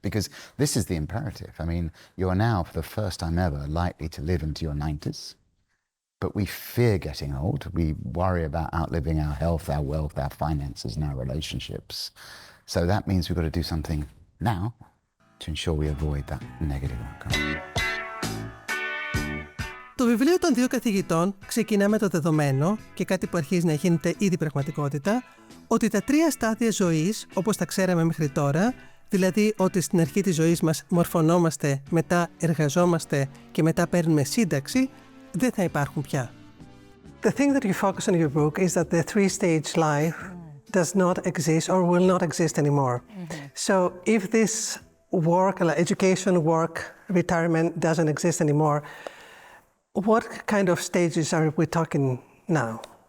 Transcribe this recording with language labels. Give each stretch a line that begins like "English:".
English: Because this is the imperative. I mean, you are now, for the first time ever, likely to live into your 90s. But we fear getting old. We worry about outliving our health, our wealth, our finances and our relationships. So that means we've got to do something now to ensure we avoid that negative outcome.
Greek: Το βιβλίο των δύο καθηγητών ξεκινά με το δεδομένο και κάτι που αρχίζει να γίνεται ήδη πραγματικότητα, ότι τα τρία στάδια ζωής, όπως τα ξέραμε μέχρι τώρα, δηλαδή ότι στην αρχή της ζωής μας μορφωνόμαστε, μετά εργαζόμαστε και μετά παίρνουμε σύνταξη, δεν θα υπάρχουν πια.
English: The thing that you focus on in your book is that the three-stage life does not exist or will not exist anymore. Mm-hmm. So if this work, like education, work, retirement doesn't exist anymore, what kind of stages are we talking now?